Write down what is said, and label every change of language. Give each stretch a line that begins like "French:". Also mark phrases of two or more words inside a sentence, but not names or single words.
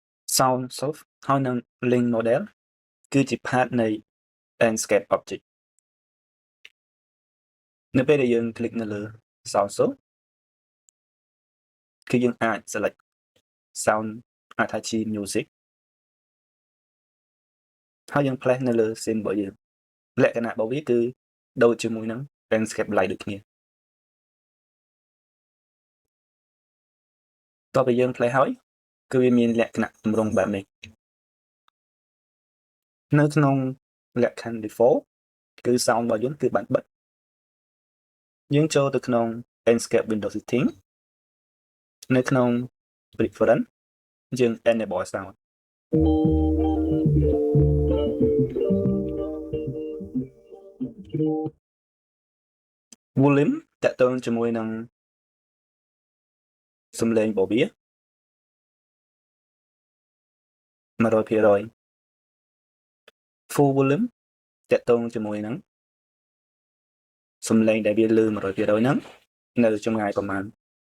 English: sound source
Khmer: ហើយនឹង
English: link model
Khmer: គឺជា part នៃ
English: landscape object
Khmer: នៅពេលដែលយើង click នៅលើ
English: sound source
Khmer: គឺយើងអាច
English: select sound
Khmer: អាចថាជា music ហើយយើង place នៅលើ scene របស់យើងលក្ខណៈរបស់វាគឺដូចជាមួយនឹង
English: landscape light
Khmer: ដូចគ្នាតោះពេលយើង place ហើយគឺវាមានលក្ខណៈទម្រង់បែបនេះនៅក្នុងលក្ខខណ្ឌ default គឺ sound របស់យើងគឺបានបិទយើងចូលទៅក្នុង
English: landscape window setting
Khmer: នៅក្នុង preference យើង
English: enable sound
Khmer: volume តកតងជាមួយនឹងសំឡេងរបស់វា 100%
English: full volume
Khmer: តកតងជាមួយនឹងសំឡេងដែលវាលឺ 100% ហ្នឹងនៅចម្ងាយប្រមាណ